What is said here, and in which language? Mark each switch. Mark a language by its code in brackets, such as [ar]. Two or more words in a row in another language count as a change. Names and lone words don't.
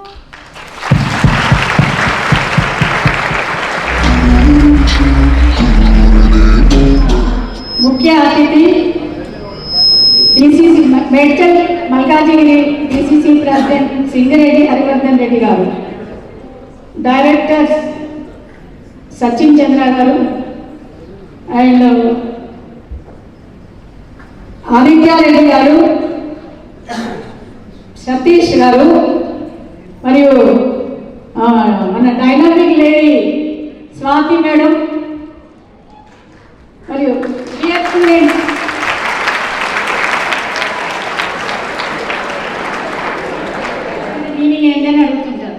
[te] ముఖ్య అతిథి డీసీసీ మేడ్చల్ మల్కాజిగిరి [en] DCC president [te] సింగిరెడ్డి హరివర్ధన్ రెడ్డి గారు డైరెక్టర్స్ సచిన్ చంద్ర గారు అండ్ ఆదిత్యారెడ్డి గారు, సతీష్ గారు, మరియు మన [en] dynamic lady [te] స్వాతి మేడం, మరియు [en] dear students, [te] మీనింగ్ ఏంటని అడుగుతుంటారు.